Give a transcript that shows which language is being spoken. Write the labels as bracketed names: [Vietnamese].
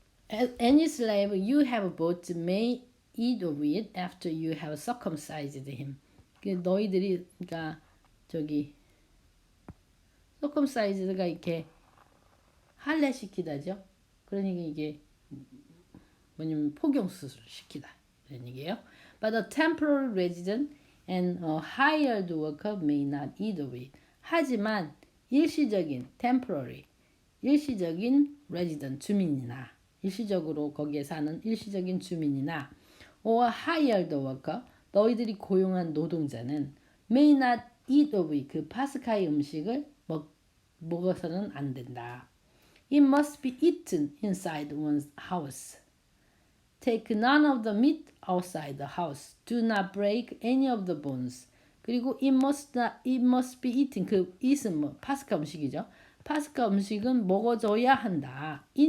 [English] Any slave you have bought may eat of it after you have circumcised him. [Korean] 너희들이 그러니까 circumcised가 이렇게 할례시키다죠. 그러니까 이게 뭐냐면 포경수술 시키다 이런 얘기예요. [English] But a temporary resident and a hired worker may not eat of it. [Korean] 하지만 일시적인 resident 주민이나 일시적으로 거기에 사는 일시적인 주민이나 [English] or hired worker [Korean] 너희들이 고용한 노동자는 [English] may not eat of it [Korean] 그 파스카의 음식을 먹어서는 안 된다. [English] It must be eaten inside one's house. Take none of the meat outside the house. Do not break any of the bones. [Korean] 그리고 [English] it must be eaten. [Korean] 그 eat은 파스카 음식이죠. 파스카 음식은 먹어줘야 한다.